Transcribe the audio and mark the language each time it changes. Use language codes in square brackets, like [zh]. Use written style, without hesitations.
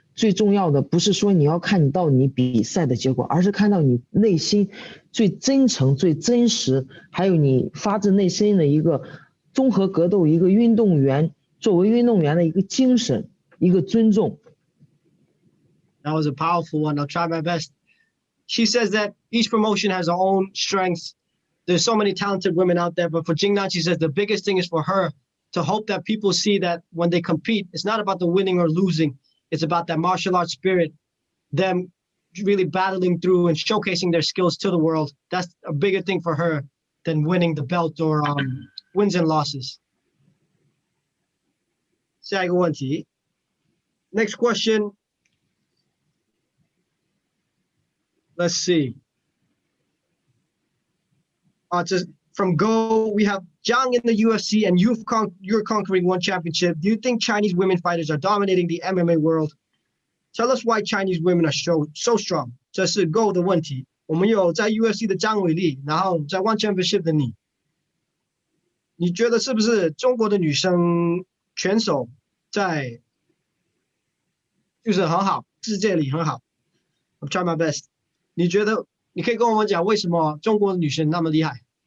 [zh] 最重要的不是说你要看到你比赛的结果，而是看到你内心最真诚、最真实，还有你发自内心的一个综合格斗，一个运动员作为运动员的一个精神，一个尊重。 [en] That was a powerful one. I'll try my best. She says that each promotion has their own strengths. There's so many talented women out there, but for Jing Nan, she says the biggest thing is for her to hope that people see that when they compete, it's not about the winning or losing. It's about that martial arts spirit, them really battling through and showcasing their skills to the world. That's a bigger thing for her than winning the belt or wins and losses. [zh] 下一个问题 [en] Next question. Let's see. From Go, we have Zhang in the UFC, and you're conquering one championship. Do you think Chinese women fighters are dominating the MMA world? Tell us why Chinese women are so strong. [zh] 这是 Go 的问题。我们有在 UFC 的张伟丽，然后在 One Championship 的你，你觉得是不是中国的女生拳手在就是很好，世界里很好 ？ [en] I'm trying my best. [zh] 你觉得你可以跟我们讲为什么中国的女生那么厉害？